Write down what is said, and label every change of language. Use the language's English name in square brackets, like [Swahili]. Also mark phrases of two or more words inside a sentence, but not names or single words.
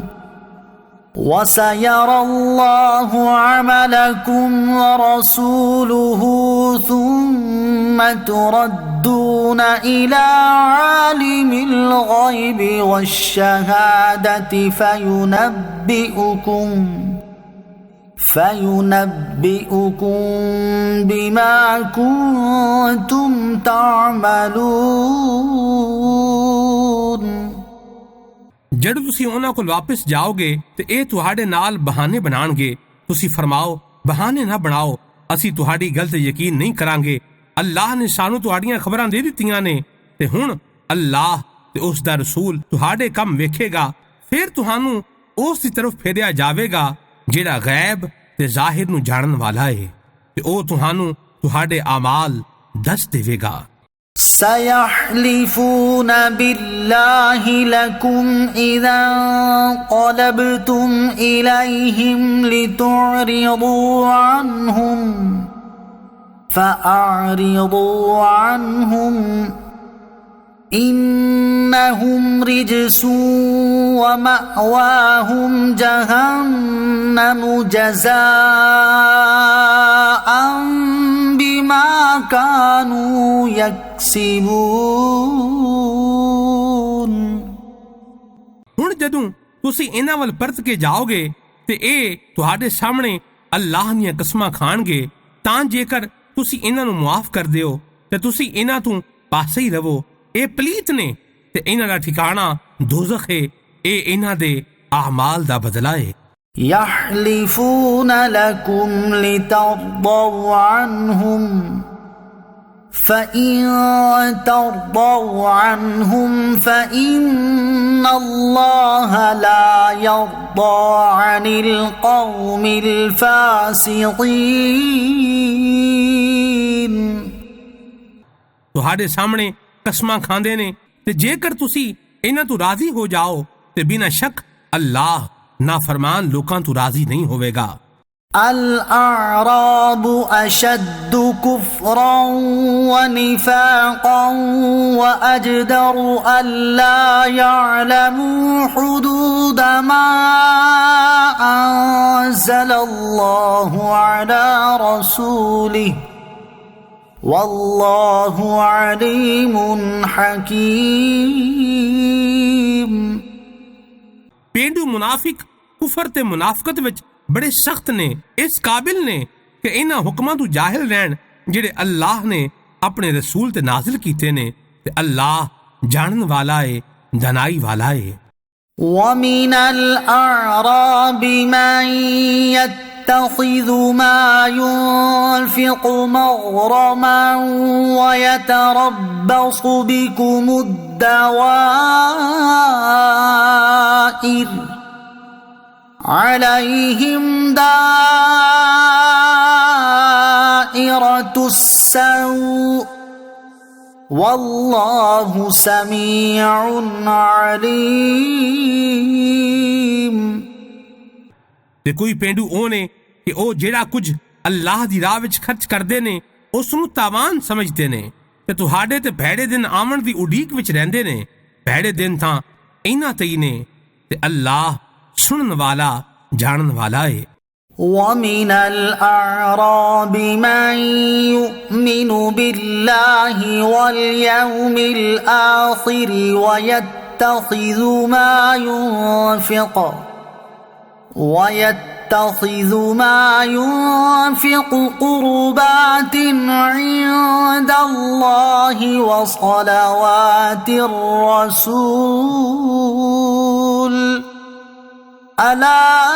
[Arabic] وسيرى الله عملكم ورسوله ثم تردون إلى عالم الغيب والشهادة فينبئكم بما كنتم تعملون। [Punjabi] ਜਬ ਤੁਸੀ ਉਨ੍ਹਾਂ ਕੋਲ ਵਾਪਸ ਜਾਓਗੇ ਤੇ ਇਹ ਤੁਹਾਡੇ ਨਾਲ ਬਹਾਨੇ ਬਣਾਣਗੇ। ਤੁਸੀਂ ਫਰਮਾਓ ਬਹਾਨੇ ਨਾ ਬਣਾਓ, ਅਸੀਂ ਤੁਹਾਡੀ ਗੱਲ ਤੇ ਯਕੀਨ ਨਹੀਂ ਕਰਾਂਗੇ। ਅੱਲਾਹ ਨੇ ਸਾਨੂੰ ਤੁਹਾਡੀਆਂ ਖਬਰਾਂ ਦੇ ਦਿੱਤੀਆਂ ਨੇ ਤੇ ਹੁਣ ਅੱਲਾਹ ਤੇ ਉਸ ਦਾ ਰਸੂਲ ਤੁਹਾਡੇ ਕੰਮ ਵੇਖੇਗਾ। ਫਿਰ ਤੁਹਾਨੂੰ ਉਸ ਦੀ ਤਰਫ ਫੇਰਿਆ ਜਾਵੇਗਾ ਜਿਹੜਾ ਗੈਬ ਤੇ ਜ਼ਾਹਿਰ ਨੂੰ ਜਾਣਨ ਵਾਲਾ ਹੈ ਤੇ ਉਹ ਤੁਹਾਨੂੰ ਤੁਹਾਡੇ ਅਮਾਲ ਦੱਸ ਦੇਵੇਗਾ। [Arabic] سيحلفون بالله لكم إذا انقلبتم إليهم لتعرضوا عنهم فأعرضوا عنهم إنهم رجس ومأواهم جهنم جزاء بما كانوا يكسبون۔ [Punjabi] ਹੁਣ ਜਦੋਂ ਤੁਸੀਂ ਇਹਨਾਂ ਵੱਲ ਪਰਤ ਕੇ ਜਾਓਗੇ ਤੇ ਇਹ ਤੁਹਾਡੇ ਸਾਹਮਣੇ ਅੱਲਾਹ ਦੀਆਂ ਕਸਮਾਂ ਖਾਣਗੇ ਤਾਂ ਜੇਕਰ ਤੁਸੀਂ ਇਹਨਾਂ ਨੂੰ ਮੁਆਫ ਕਰ ਦਿਓ ਤੇ ਤੁਸੀਂ ਇਹਨਾਂ ਤੋਂ ਪਾਸੇ ਹੀ ਰਹੋ। ਇਹ ਪਲੀਤ ਨੇ ਤੇ ਇਹਨਾਂ ਦਾ ਠਿਕਾਣਾ ਦੋਜ਼ਖ ਹੈ। ਇਹ ਇਹਨਾਂ ਦੇ ਅਮਾਲ ਦਾ ਬਦਲਾ ਹੈ। [Arabic] يحلفون لكم لترضوا عنهم فإن ترضوا عنهم فإن الله لا يرضى عن القوم الفاسقين۔ [Punjabi] ਤੁਹਾਡੇ ਸਾਹਮਣੇ ਕਸਮਾਂ ਖਾਂਦੇ ਨੇ ਤੇ ਜੇਕਰ ਤੁਸੀਂ ਇਹਨਾਂ ਤੋਂ ਰਾਜ਼ੀ ਹੋ ਜਾਓ ਤੇ ਬਿਨਾਂ ਸ਼ੱਕ ਅੱਲਾਹ ਨਾਫਰਮਾਨ ਲੋਕਾਂ ਤੋਂ ਰਾਜ਼ੀ ਨਹੀਂ ਹੋਵੇਗਾ। [Arabic] الأعراب أشد كفرا ونفاقا وأجدر ألا يعلموا حدود ما أنزل الله على رسوله والله عليم حكيم۔ [Punjabi] ਪੇਂਡੂ ਮੁਨਾਫਿਕ ਕੁਫਰ ਤੇ ਮੁਨਾਫਕਤ ਵਿੱਚ ਬੜੇ ਸਖਤ ਨੇ, ਇਸ ਕਾਬਿਲ ਨੇ ਕਿ ਇਹਨਾਂ ਹੁਕਮਾਂ ਤੋਂ ਜਾਹਿਲ ਰਹਿਣ ਜਿਹੜੇ ਅੱਲਾਹ ਨੇ ਆਪਣੇ ਰਸੂਲ ਤੇ ਨਾਜ਼ਿਲ ਕੀਤੇ ਨੇ ਤੇ ਅੱਲਾਹ ਜਾਣਨ ਵਾਲਾ ਹੈ, ਦਾਨਾਈ ਵਾਲਾ ਹੈ। [Arabic] ومن الأعراب من يتخذ ما ينفق مغرما ويتربص بكم الدوائر عليهم دائرة السوء والله سميع عليم۔ [Punjabi] ਤੇ ਕੋਈ ਪੇਂਡੂ ਉਹ ਨੇ ਕਿ ਉਹ ਜਿਹੜਾ ਕੁਝ ਅੱਲਾਹ ਦੀ ਰਾਹ ਵਿੱਚ ਖਰਚ ਕਰਦੇ ਨੇ ਉਸ ਨੂੰ ਤਾਵਾਨ ਸਮਝਦੇ ਨੇ ਤੇ ਤੁਹਾਡੇ ਤੇ ਭੈੜੇ ਦਿਨ ਆਉਣ ਦੀ ਉਡੀਕ ਵਿੱਚ ਰਹਿੰਦੇ ਨੇ। ਭੈੜੇ ਦਿਨ ਤਾਂ ਇਹਨਾਂ ਤੇ ਹੀ ਨੇ ਤੇ ਅੱਲਾਹ ਸੁਣਨ ਵਾਲਾ ਜਾਣਨ ਵਾਲਾ ਹੈ। [Arabic] ومن الأعراب من يؤمن بالله واليوم الآخر ويتخذ ما ينفق قربات عند الله وصلوات الرسول ألا